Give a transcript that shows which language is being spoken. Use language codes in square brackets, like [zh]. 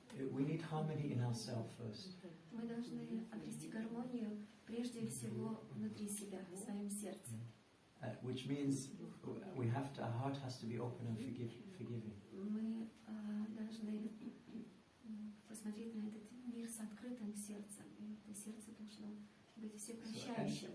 [en] We need harmony in ourselves first. [ru] Мы должны обрести гармонию прежде всего внутри себя, в своем сердце. [en] Which means our heart has to be open and forgiving. [ru] Мы должны посмотреть на этот мир с открытым сердцем. И это сердце должно быть всепрощающим.